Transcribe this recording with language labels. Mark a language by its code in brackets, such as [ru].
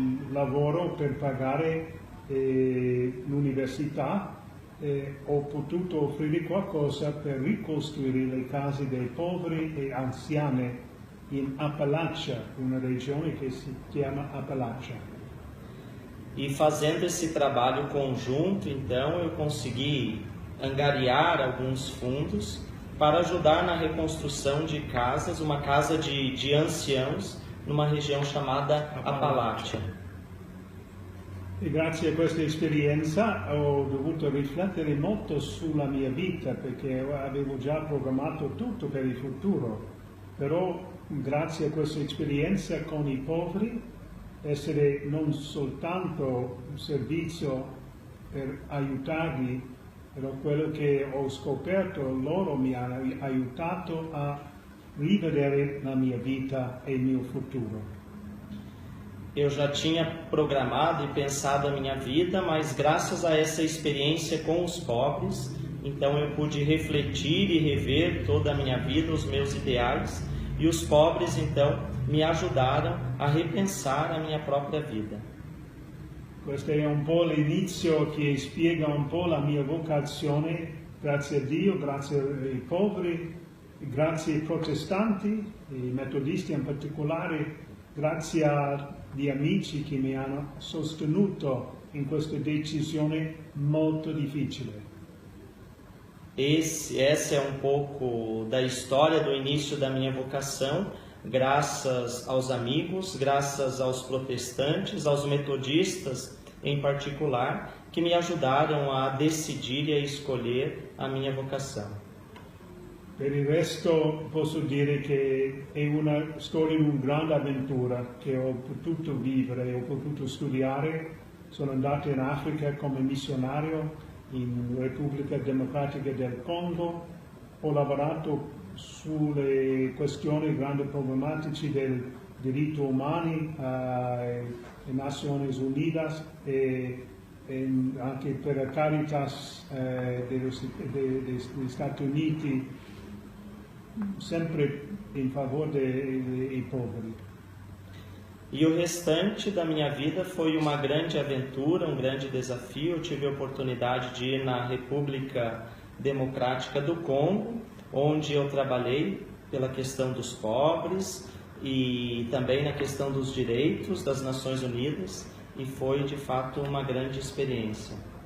[it] lavoro per pagare l'università, ho potuto offrire qualcosa per ricostruire le case dei poveri e anziani in Appalachia, una regione che si chiama Appalachia. [pt] E fazendo esse trabalho conjunto, então, eu consegui angariar alguns fundos para ajudar na reconstrução de casas, uma casa de anciãos, numa região chamada Appalachia. [it] E grazie a questa esperienza ho dovuto riflettere molto sulla mia vita, perché avevo già programmato tutto per il futuro, però grazie a questa esperienza con i poveri, essere non soltanto un servizio per aiutarli, però quello che ho scoperto, loro mi hanno aiutato a rivedere la mia vita e il mio futuro. [pt] Eu já tinha programado e pensado a minha vida, mas graças a essa experiência com os pobres, então eu pude refletir e rever toda a minha vida, os meus ideais, e os pobres então me ajudaram a repensar a minha própria vida. [it] Questo è un po' l'inizio che spiega un po' la mia vocazione, grazie a Dio, grazie ai poveri, grazie ai protestanti, ai metodisti in particolare, grazie agli amici che mi hanno sostenuto in questa decisione molto difficile. [pt] Essa é um pouco da história do início da minha vocação, graças aos amigos, graças aos protestantes, aos metodistas em particular, que me ajudaram a decidir e a escolher a minha vocação. [it] Per il resto posso dire che è una storia di una grande avventura che ho potuto vivere, ho potuto studiare. Sono andato in Africa come missionario in Repubblica Democratica del Congo, ho lavorato sulle questioni grandi problematici del diritto umani alle Nazioni Unite e anche per Caritas degli Stati Uniti, sempre in favore dei poveri. [pt] E o restante da minha vida foi uma grande aventura, um grande desafio. Eu tive a oportunidade de ir na República Democrática do Congo, onde eu trabalhei pela questão dos pobres e também na questão dos direitos das Nações Unidas, e foi de fato uma grande experiência.